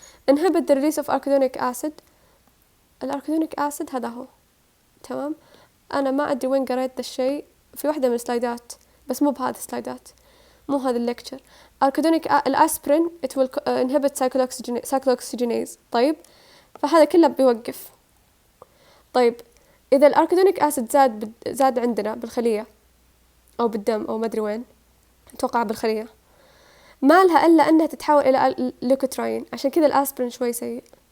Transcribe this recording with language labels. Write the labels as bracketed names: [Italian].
[English] inhibit the release of arachidonic acid. [Arabic] الاركيدونيك acid هذا هو. تمام. أنا ما أدري وين قريت ذا الشيء، في واحدة من السلايدات بس مو بهذه السلايدات، مو هذا الليكتشر. [English] arachidonic الأسبرين it will inhibit cyclooxygenase. [Arabic] طيب فهذا كله بيوقف. طيب إذا الأركيدونيك أسيد زاد عندنا بالخلية أو بالدم أو ما أدري وين، أتوقع بالخلية، ما لها إلا أنها تتحول إلى ليوكوتراين. عشان كذا الأسبرين شوي سيء.